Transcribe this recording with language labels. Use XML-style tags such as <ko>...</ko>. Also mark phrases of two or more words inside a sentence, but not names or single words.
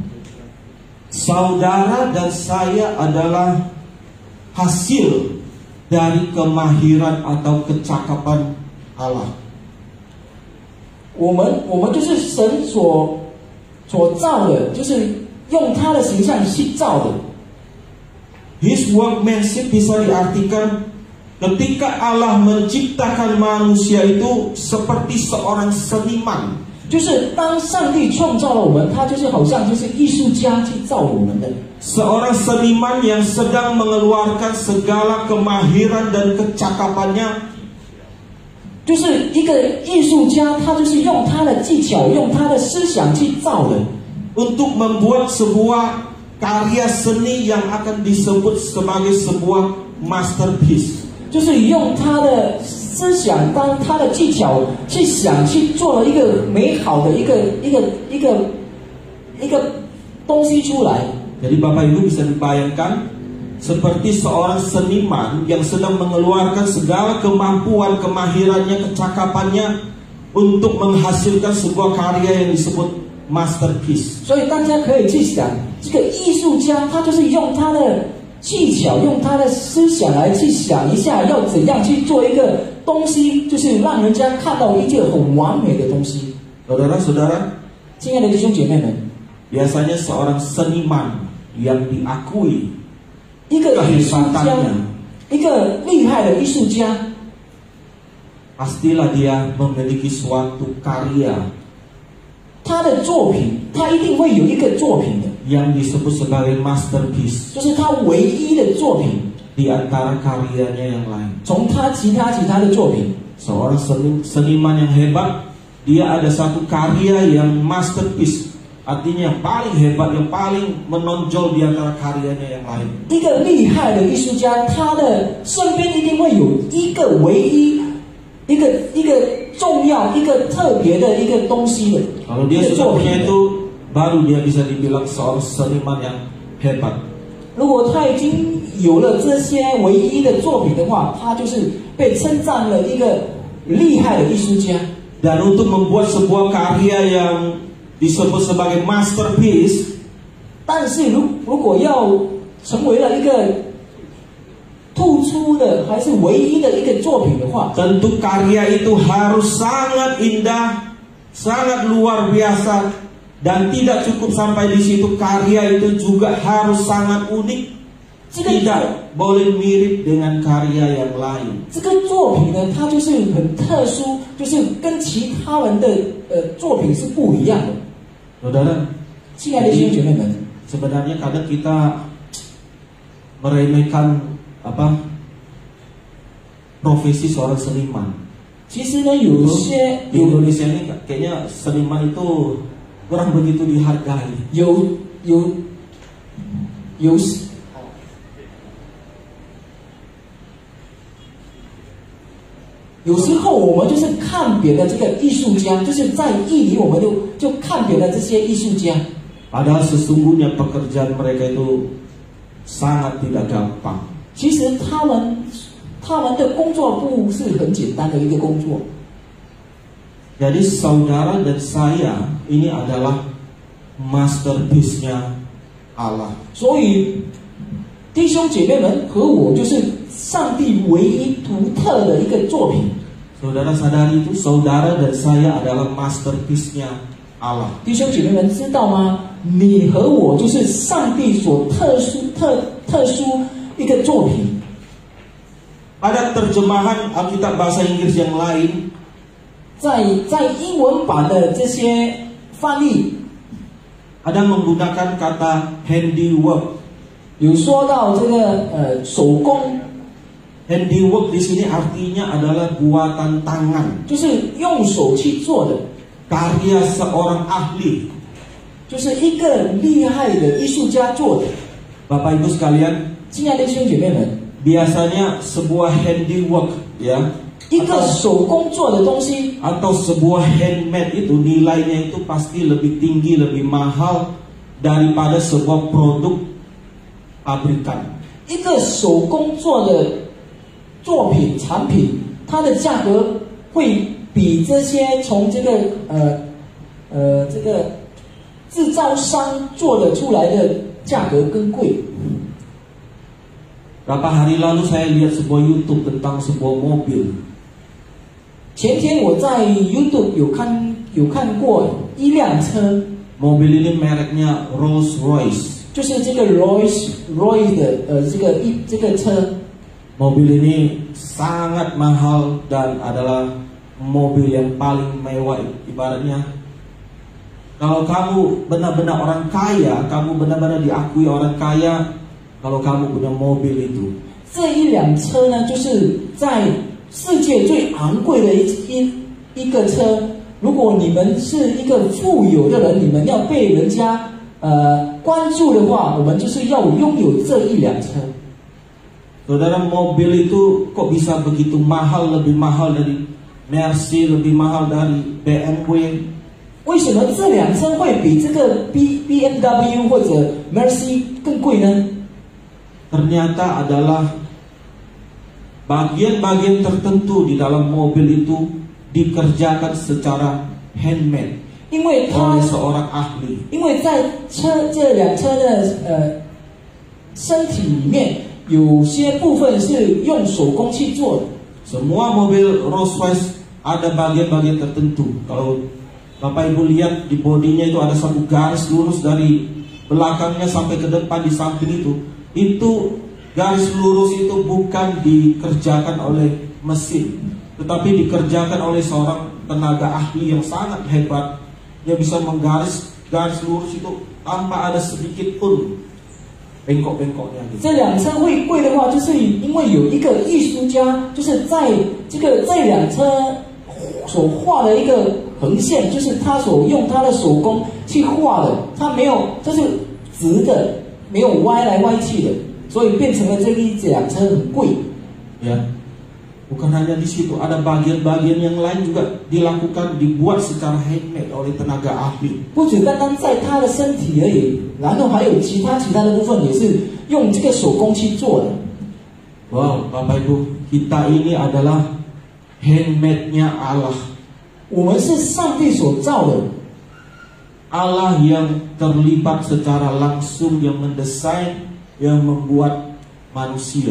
<id>Saudara dan saya adalah hasil dari kemahiran atau kecakapan Allah.</id> <zh>我们就是神所造的，就是用他的形象去造的。</zh> <en>His workmanship</en> <id>bisa diartikan ketika Allah menciptakan manusia itu seperti seorang seniman.</id> <zh>就是当上帝创造了我们，他就是好像就是艺术家去造我们的。</zh> <id>Seorang seniman yang sedang mengeluarkan segala kemahiran dan kecakapannya.</id> <zh>就是一个艺术家，他就是用他的技巧，用他的思想去造的，</zh> <id>untuk membuat sebuah karya seni yang akan disebut sebagai sebuah masterpiece.</id> <zh>就是用他的思想当他的技巧去想，去做了一个美好的一个东西出来。</zh> <id>Jadi Bapak Ibu bisa dibayangkan seperti seorang seniman yang sedang mengeluarkan segala kemampuan, kemahirannya, kecakapannya untuk menghasilkan sebuah karya yang disebut masterpiece.</id> <zh>所以大家可以去想，这个艺术家他就是用他的技巧，用他的思想来去想一下，要怎样去做一个东西，就是让人家看到一件很完美的东西。</zh> <id>Saudara-saudara,</id> <zh>亲爱的弟兄姐妹们，</zh> <id>biasanya seorang seniman yang diakui</id> <zh>一个艺术家，一个厉害的艺术家，</zh> <id>pastilah dia memiliki suatu karya</id> <zh>他的作品，他一定会有一个作品的，</zh> <id>yang disebut sebagai masterpiece</id> <zh>就是他唯一的作品，</zh> <id>di antara karyanya yang lain.</id> <zh>从他其他的作品。</zh> <id>Seorang seniman yang hebat, dia ada satu karya yang masterpiece, artinya yang paling hebat, yang paling menonjol di antara karyanya yang lain.</id> <zh>一个厉害的艺术家，他的身边一定会有一个唯一、一个重要、一个特别的一个东西的。</zh> <id>Kalau dia sudah punya itu, baru dia bisa dibilang seorang seniman yang hebat.</id> <zh>如果他已经有了这些唯一的作品的话，他就是被称赞了一个厉害的艺术家。</zh> <id>Dan untuk membuat sebuah karya yang disebut sebagai masterpiece,</id> <zh>但是如果要成为了一个突出的还是唯一的一个作品的话，</zh> <id>tentu karya itu harus sangat indah, sangat luar biasa, dan tidak cukup sampai di situ, karya itu juga harus sangat unik, tidak boleh mirip dengan karya yang lain.</id> <zh>这个作品呢，它就是很特殊，就是跟其他人的作品是不一样的。</zh> <id>Saudara,</id> <zh>亲爱的弟兄姐妹们，</zh> <id>sebenarnya kadang kita meremehkan profesi seorang seniman.</id> <zh>其实呢，有</zh> <id>Di Indonesia ini kayaknya seniman itu kurang begitu dihargai.</id> <zh>有时候我们就是看别的这个艺术家，就是在意里我们就看别的这些艺术家。</zh> <id>Padahal sesungguhnya pekerjaan mereka itu sangat tidak gampang.</id> <zh>其实他们的工作不是很简单的一个工作。</zh> <id>Jadi saudara dan saya ini adalah masterpiece-nya Allah.</id> <zh>所以弟兄姐妹们和我就是上帝唯一独特的一个作品。</zh> <id>Saudara sadari itu, saudara dan saya adalah masterpiece-nya Allah.</id> <zh>弟兄姐妹们知道吗？你和我就是上帝所特殊一个作品。</zh> <id>Pada terjemahan Alkitab bahasa Inggris yang lain,</id> <zh>在英文版的这些翻译，</zh> <id>ada menggunakan kata handiwork.</id> <zh>有说到这个手工，</zh> <id>Handiwork di sini artinya adalah buatan tangan,</id> <zh>就是用手去做的，</zh> <id>karya seorang ahli.</id> <zh>就是一个厉害的艺术家做的。</zh> <id>Bapak Ibu sekalian,</id> <zh>亲爱的弟兄姐妹们，</zh> <id>biasanya sebuah handiwork ya,</id> <zh>一个手工做的东西，</zh> <id>atau sebuah handmade itu nilainya itu pasti lebih tinggi, lebih mahal daripada sebuah produk pabrikan.</id> <zh>一个手工做的作品产品，它的价格会比这些从这个制造商做的出来的价格更贵。</zh> <id>Berapa hari lalu saya lihat sebuah YouTube tentang sebuah mobil.</id> <zh>前天我在 YouTube 有看过一辆车，</zh> <id>Mobil ini mereknya Rolls Royce.</id> <zh>就是这个 Royce 的这个车。</zh> <id>Mobil ini sangat mahal dan adalah mobil yang paling mewah. Ibaratnya kalau kamu benar-benar orang kaya, kamu benar-benar diakui orang kaya kalau kamu punya mobil itu.</id> <zh>这一辆车呢，就是在世界最昂贵的一个车。如果你们是一个富有的人，你们要被人家关注的话，我们就是要拥有这一辆车。</zh> <id>Saudara, mobil itu kok bisa begitu mahal, lebih mahal dari Mercy, lebih mahal dari BMW.</id> <zh>为什么这辆车会比这个 BMW 或者 Mercy 更贵呢？</zh> <id>Ternyata adalah bagian-bagian tertentu di dalam mobil itu dikerjakan secara handmade</id> <zh>因为</zh> <id>oleh seorang ahli.</id> <zh>因为在这辆车的身体里面，有些部分是用手工去做的。</zh> <id>Semua mobil Rolls Royce ada bagian-bagian tertentu. Kalau Bapak Ibu lihat di bodinya itu ada satu garis lurus dari belakangnya sampai ke depan di samping itu. Itu garis lurus itu bukan dikerjakan oleh mesin, tetapi dikerjakan oleh seorang tenaga ahli yang sangat hebat. Dia bisa menggaris garis lurus itu tanpa ada sedikit pun bengkok-bengkoknya gitu.</id> <zh>这辆车会贵的话，就是因为有一个艺术家，就是在这辆车所画的一个横线，就是他所用他的手工去画的，他没有，这是直的，没有歪来歪去的，所以变成了这一辆车很贵。</zh> <id>Ya, bukan hanya di situ, ada bagian-bagian yang lain juga dibuat secara handmade oleh tenaga ahli.</id> <zh>不只单单在他的身体而已，然后还有其他的部分也是用这个手工去做的。</zh> <id>Wow, Bapak Ibu, kita ini adalah handmade-nya Allah.</id> <zh>我们是上帝所造的。</zh> <id>Allah yang terlibat secara langsung, yang mendesain, yang membuat manusia.</id>